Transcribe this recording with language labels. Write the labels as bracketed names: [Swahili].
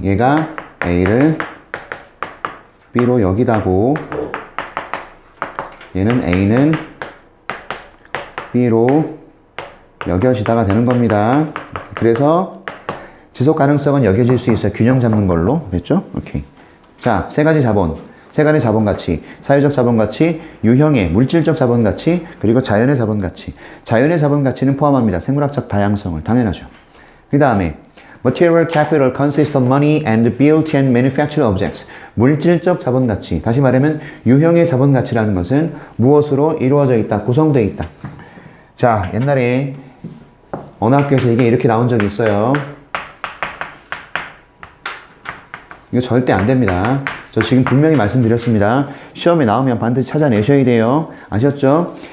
[Korean] 얘가 A를 B로 여기다고 얘는 A는 B로 여겨지다가 되는 겁니다. 그래서 지속 가능성은 여겨질 수 있어요. 균형 잡는 걸로. 됐죠? 오케이. 자, 세 가지 자본. 세 가지 자본 가치. 사회적 자본 가치, 유형의 물질적 자본 가치, 그리고 자연의 자본 가치. 자연의 자본 가치는 포함합니다. 생물학적 다양성을. 당연하죠. [English] 그 다음에 Material capital consists of money and built and manufactured objects. [Korean] 물질적 자본 가치. 다시 말하면 유형의 자본 가치라는 것은 무엇으로 이루어져 있다, 구성되어 있다. 자, 옛날에 어느 학교에서 이게 이렇게 나온 적이 있어요. 이거 절대 안 됩니다. 저 지금 분명히 말씀드렸습니다. 시험에 나오면 반드시 찾아내셔야 돼요. 아셨죠?